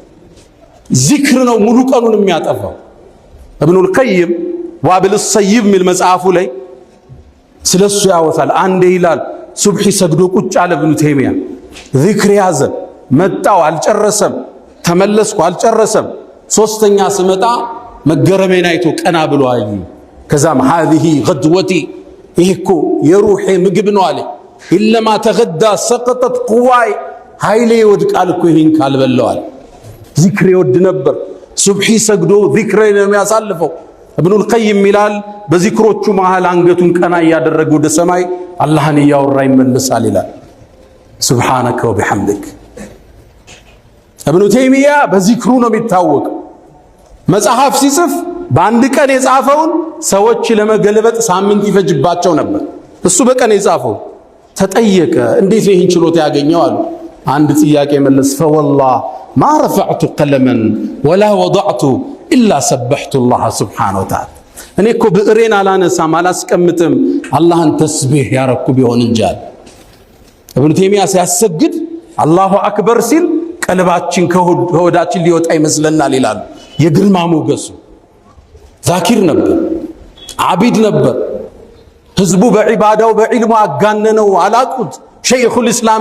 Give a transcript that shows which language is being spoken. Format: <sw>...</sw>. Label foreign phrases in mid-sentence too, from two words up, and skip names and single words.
<am>ዚክር ነው ሙሉ ቀኑን የሚያጠፋው ኢብኑል ቀይም ዋብል ሰይብ ሚል መጽሐፉ ላይ ስለሱ ያወሳል አንዴ ይላል ሱብሒ ሰግዶ ቁጭ አለ ኢብኑ ተይሚያ ዚክር ያዘ መጣው አልጨረሰም ተመለስኩ አልጨረሰም ሶስተኛ ስመጣ መገረሜን አይቶ ቀና ብሎ አዩ ከዛም</am> <ar>هذه غدوتي</ar> <am>ይሄኮ የሩሄ ምግብ ነው አለ ኢለማ ተገዳ</am> <ar>سقطت قواي</ar> <am>ኃይሌ ይወድቃል እኮ ይሄን ካልበላው አለ ዚክር ይወድ ነበር ሱብሒ ሰግዶ ዚክር ነው የሚያሳልፈው ኢብኑል ቀይም ይላል በዚክሮቹ መሃል አንገቱን ቀና ያደረገ ወደ ሰማይ አላህን ያወራ ይመለሳል ይላል</am> <ar>سبحانك وبحمدك</ar> <am>ኢብኑ ተይሚያ በዚክሩ ነው የሚታወቅ መጽሐፍ ሲጽፍ በአንድ ቀን የጻፈውን ሰዎች ለመገልበጥ ሳምንት ይፈጅባቸው ነበር እሱ በቀን የጻፈው ተጠየቀ እንዴት ይህን ችሎታ ያገኘው አሉ አንድ ጥያቄ መለስ</am> <ar>فوالله ما رفعت قلما ولا وضعت الا سبحت الله سبحانه وتعالى</ar> <am>እኔ እኮ ብዕሬን አላነሳም አላስቀምጥም አላህን ተስቢህ ያረኩ ቢሆን እንጃል ኢብኑ ተይሚያ ሲያሰግድ</am> <ar>الله أكبر</ar> <am>ሲል ቀልባችን ከሆዳችን ሊወጣ ይመስለናል ይላሉ የግርማ ሞገሱ ዛኪር ነበር አቢድ ነበር ህዝቡ በዒባዳው በዒልሙ አጋነነው አላቁት ሸይኹል እስላም</am>